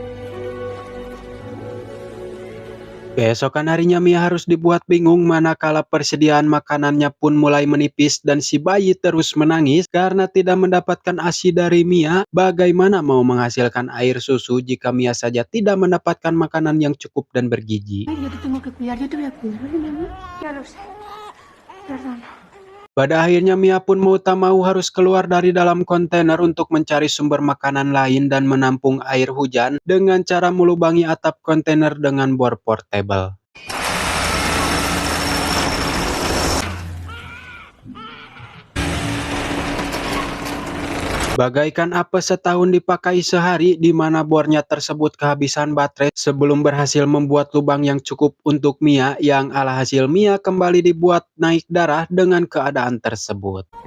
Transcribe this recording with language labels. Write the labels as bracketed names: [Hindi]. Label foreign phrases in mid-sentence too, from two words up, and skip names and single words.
[Indonesian] Keesokan harinya Mia harus dibuat bingung manakala persediaan makanannya pun mulai menipis dan si bayi terus menangis karena tidak mendapatkan ASI dari Mia. Bagaimana mau menghasilkan air susu jika Mia saja tidak mendapatkan makanan yang cukup dan bergizi? [Spanish] Yo te tengo que cuidar, yo te voy a cuidar, ¿vale, mi amor? Ya lo sé. Perdona. [Indonesian] Pada akhirnya Mia pun mau tak mau harus keluar dari dalam kontainer untuk mencari sumber makanan lain dan menampung air hujan dengan cara melubangi atap kontainer dengan bor portable. Bagaikan apes setahun dipakai sehari, di mana bornya tersebut kehabisan baterai sebelum berhasil membuat lubang yang cukup untuk Mia, yang alhasil Mia kembali dibuat naik darah dengan keadaan tersebut.